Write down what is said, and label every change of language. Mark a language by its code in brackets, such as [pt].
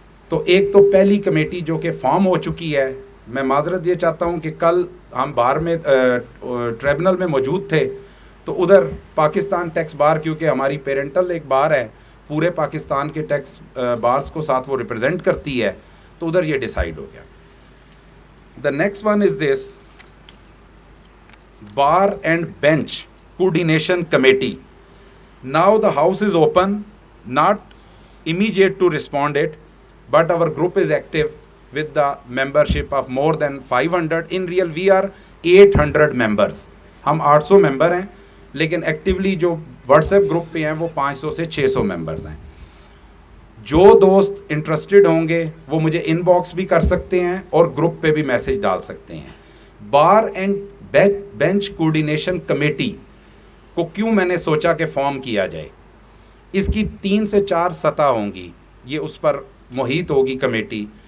[ur] تو ایک تو پہلی کمیٹی جو کہ فارم ہو چکی ہے, میں معذرت یہ چاہتا ہوں کہ کل ہم بار میں ٹریبونل میں موجود تھے تو ادھر پاکستان ٹیکس بار, کیونکہ ہماری پیرنٹل ایک بار ہے, پورے پاکستان کے ٹیکس بارز کو ساتھ وہ ریپرزینٹ کرتی ہے, تو ادھر یہ ڈیسائیڈ ہو گیا. [en] The next one is this Bar and Bench Coordination Committee. Now the house is open, not immediate to respond it, but our group is active with the membership of more than 500. In real, we are 800 members. [ur] ہم 800 ممبر ہیں, لیکن actually جو what's app group پہ ہیں وہ 500 سے 600 members ہیں. جو دوست انٹرسٹڈ ہوں گے وہ مجھے ان باکس بھی کر سکتے ہیں اور گروپ پہ بھی میسج ڈال سکتے ہیں. Bar and bench coordination committee کو کیوں میں نے سوچا کہ فارم کیا جائے, اس کی 3 سے 4 سطح ہوں گی, یہ اس پر محیط ہوگی کمیٹی.